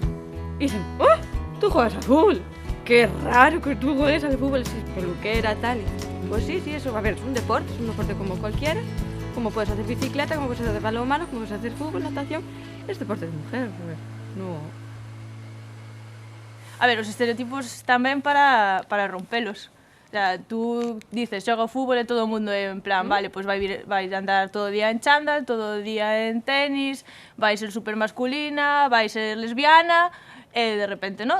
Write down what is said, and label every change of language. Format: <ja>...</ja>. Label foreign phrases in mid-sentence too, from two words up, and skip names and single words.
<es>Y dicen, tú juegas a fútbol, qué raro que tú juegues al fútbol, si es peluquera, tal. Y, pues sí, eso, a ver, es un deporte como cualquiera, como puedes hacer bicicleta, como puedes hacer balonmano, como puedes hacer fútbol, natación, es deporte de mujer, a ver, no...</es> <gl>A ver, os estereotipos tamén para rompelos.</gl> <es>O sea, tú dices,</es> <gl>xoga ao fútbol e todo o mundo é en plan, vale, pois vai andar todo o día en chándal, todo o día en tenis, vai ser super masculina, vai ser lesbiana, e de repente, no?</gl>